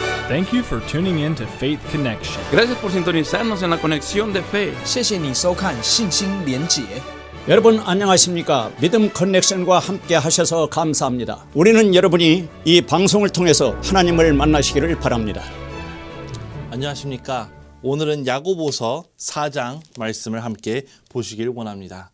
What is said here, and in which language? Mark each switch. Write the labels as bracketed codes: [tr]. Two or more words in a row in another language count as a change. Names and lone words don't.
[en] Thank you for tuning in to Faith Connection. [es] Gracias por sintonizarnos en la conexión de fe. [zh] 谢谢你收看信心连结。 [ko] 여러분 안녕하십니까? 믿음 커넥션과 함께 하셔서 감사합니다. 우리는 여러분이 이 방송을 통해서 하나님을 만나시기를 바랍니다. 안녕하십니까? 오늘은 야고보서 4장 말씀을 함께 보시길 원합니다.